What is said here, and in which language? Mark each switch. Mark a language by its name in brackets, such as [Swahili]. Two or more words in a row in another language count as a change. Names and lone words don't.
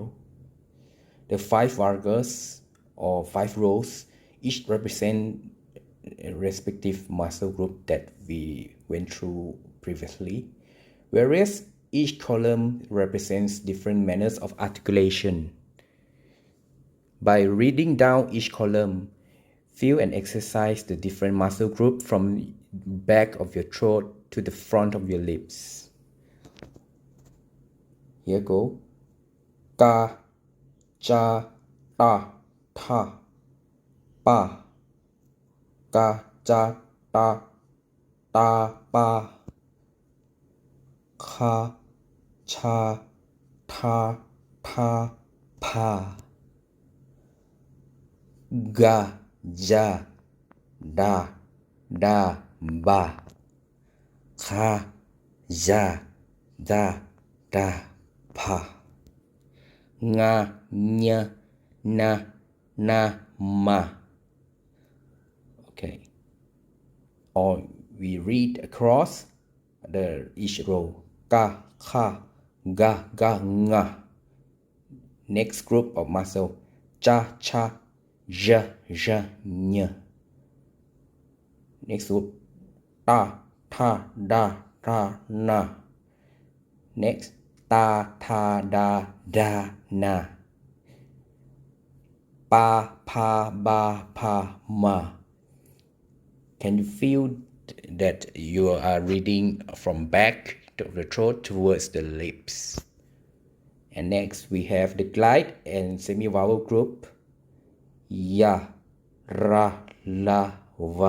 [English] The 5 vargas or 5 rows each represent a respective muscle group that we went through previously, whereas each column represents different manners of articulation. By reading down each column, feel and exercise the different muscle group from back of your throat to the front of your lips. Here go. Ka, cha, ta, tha, pa. Ka, cha, ta, ta, pa. Kha, cha, tha, tha, pa. Ga, ja, da, da, ba. Kha, ja, da, da, pa, nga, nya, na, na, ma. Okay. Or we read across each row. Ka, kha, ga, ga, nga. Next group of muscle. Cha, cha, ja, ja, nya. Next group. Ta, tha, da, ra, na. Next. Ta, tha, da, da, na. Pa, pa, ba, pa, ma. Can you feel that you are reading from back of the throat towards the lips? And next we have the glide and semi-vowel group. Ya, ra, la, va.